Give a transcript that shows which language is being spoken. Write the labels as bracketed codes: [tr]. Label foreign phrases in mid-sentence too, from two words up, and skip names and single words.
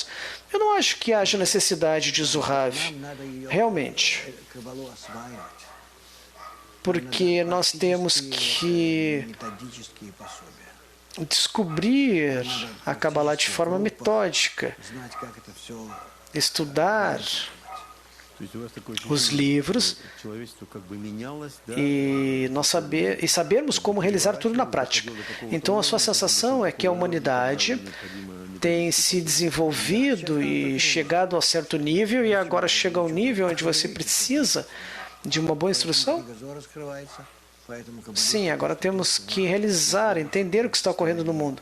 [pt] Eu não acho que haja necessidade de Zohar, realmente. Porque nós temos que descobrir a Kabbalah de forma metódica estudar [ru] То есть у вас такое [pt] os [ru] ощущение, [pt] livros [ru] что человечество как бы менялось, да? [pt] e sabermos como realizar tudo na prática. Então a sua sensação é que a humanidade tem se desenvolvido e chegado a certo nível e agora chega ao nível onde você precisa de uma boa instrução? Sim, agora temos que realizar, entender o que está ocorrendo no mundo.